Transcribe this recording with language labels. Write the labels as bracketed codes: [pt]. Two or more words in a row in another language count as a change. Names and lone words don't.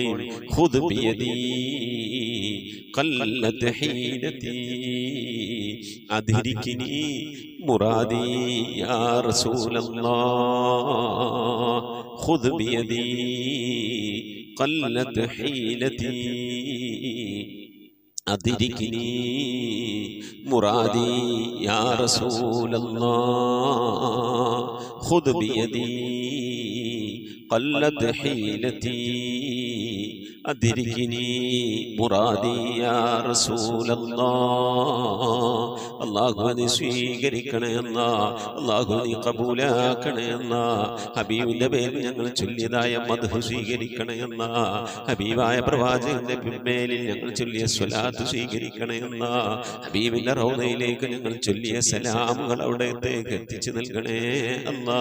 [ar] خذ بيدي قلت حيلتي أدركني مرادي يا رسول الله. خذ بيدي قلت حيلتي أدركني مرادي يا رسول الله. خذ بيدي قلت حيلتي أدركني مرادي يا رسول الله. [ml] അള്ളാഹു നീ സ്വീകരിക്കണേ അല്ലാ, അള്ളാഹു നീ കബൂലാക്കണേ അല്ലാ. ഹബീബിന്റെ പേരിൽ ഞങ്ങൾ ചൊല്ലിയതായ മദ്ഹ് സ്വീകരിക്കണേ അല്ലാ. ഹബീബായ പ്രവാചകന്റെ മേലിൽ ഞങ്ങൾ ചൊല്ലിയ സ്വലാത്ത് സ്വീകരിക്കണേ അല്ലാ. ഹബീബിന്റെ റൗദയിലേക്ക് ഞങ്ങൾ ചൊല്ലിയ സലാമുകൾ അവിടത്തേക്ക് എത്തിച്ചു നൽകണേ അല്ലാ.